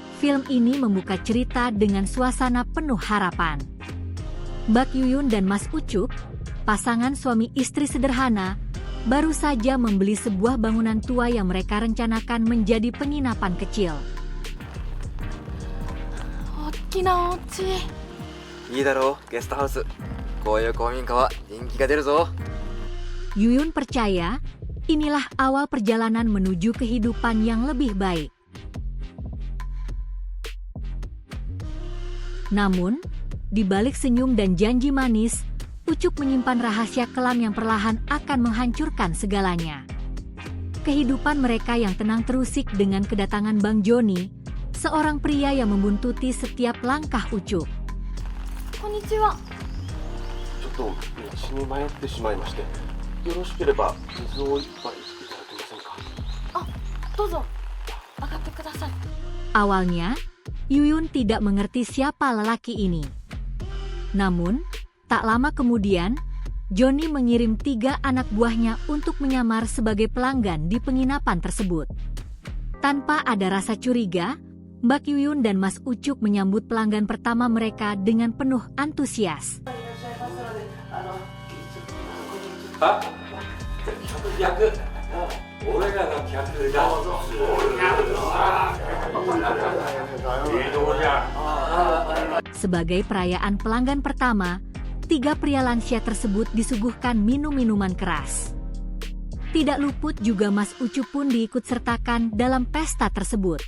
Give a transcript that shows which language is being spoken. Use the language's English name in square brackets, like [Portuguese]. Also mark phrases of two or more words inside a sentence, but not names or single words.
[Indonesian] Film ini membuka cerita dengan suasana penuh harapan. Bak Yuyun dan Mas Ucup, pasangan suami istri sederhana, baru saja membeli sebuah bangunan tua yang mereka rencanakan menjadi penginapan kecil. [Japanese] 大きなお家。いいだろう、ゲストハウス。こういう公民館は人気が出るぞ。 [Indonesian] Yuyun percaya, inilah awal perjalanan menuju kehidupan yang lebih baik. Namun, di balik senyum dan janji manis, Ucup menyimpan rahasia kelam yang perlahan akan menghancurkan segalanya. Kehidupan mereka yang tenang terusik dengan kedatangan Bang Joni, seorang pria yang membuntuti setiap langkah Ucup. [Japanese] こんにちは。ちょっと道に迷ってしまいまして、よろしければ水を一杯いただけませんか。あ、どうぞ。上がってください。 [Indonesian] Awalnya, Yuyun tidak mengerti siapa lelaki ini. Namun, tak lama kemudian, Joni mengirim 3 anak buahnya untuk menyamar sebagai pelanggan di penginapan tersebut. Tanpa ada rasa curiga, Mbak Yuyun dan Mas Ucup menyambut pelanggan pertama mereka dengan penuh antusias. [Japanese] あ、逆。俺らが客だ。 [Indonesian] Sebagai perayaan pelanggan pertama, 3 pria lansia tersebut disuguhkan minum-minuman keras. Tidak luput juga Mas Ucup pun diikut sertakan dalam pesta tersebut.